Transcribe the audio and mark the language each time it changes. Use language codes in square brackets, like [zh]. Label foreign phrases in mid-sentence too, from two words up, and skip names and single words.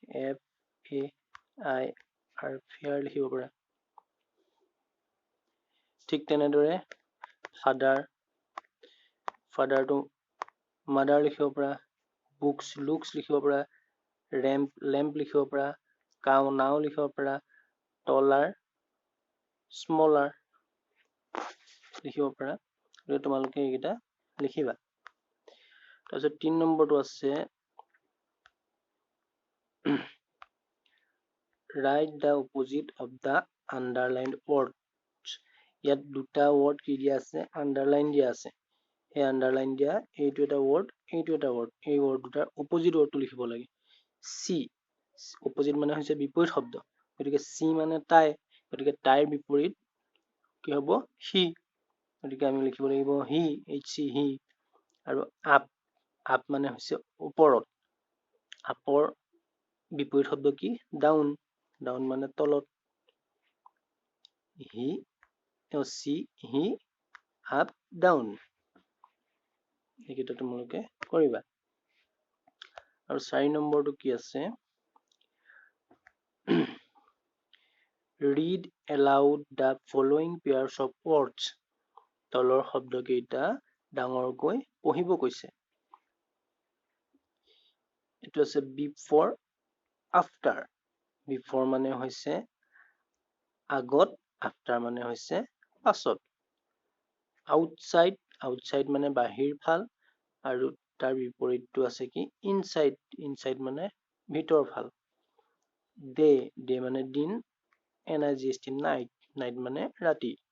[as] FAIR ফেয়াৰ লিখিব পাৰা ঠিক তেনেদৰে ফাদাৰটো মাদাৰ লিখিব পাৰা [en] books looks [as] লিখিব পাৰা লেম্প লিখিব পাৰা [en] cow now [as] লিখিব পাৰা [en] taller smaller [as] লিখিব পাৰা তোমালোকে এইকেইটা লিখিবা তাৰপিছত 3 নম্বৰটো আছে [en] write the opposite of the underlined words [as] ইয়াত দুটা ৱৰ্ড কি দিয়া আছে আন্ডাৰলাইন দিয়া আছে এই আন্ডাৰলাইন দিয়া এইটো এটা ৱৰ্ড এইটো এটা ৱৰ্ড এই ৱৰ্ড দুটাৰ অপজিট ৱৰ্ডটো লিখিব লাগে সি অপজিট মানে হৈছে বিপৰীত শব্দ গতিকে সি মানে তাই গতিকে তাইৰ বিপৰীত কি হ'ব হি গতিকে আমি লিখিব লাগিব হি HC হি আৰু আপ মানে হৈছে ওপৰত আপৰ বিপৰীত শব্দ কি ডাউন মানে তলত [en] he she he up down [as] এইকেইটা তোমালোকে কৰিবা আৰু 4 নম্বৰটো কি আছে [en] read aloud the following pairs of words [as] তলৰ শব্দ কেইটা ডাঙৰকৈ পঢ়িব কৈছে এইটো আছে [en] before after before [as] মানে হৈছে আগত after মানে হৈছে পাছত outside মানে বাহিৰ ফাল আৰু তাৰ বিপৰীতটো আছে কি inside মানে ভিতৰ ফাল day মানে দিন [en] NIGST night [as] মানে ৰাতি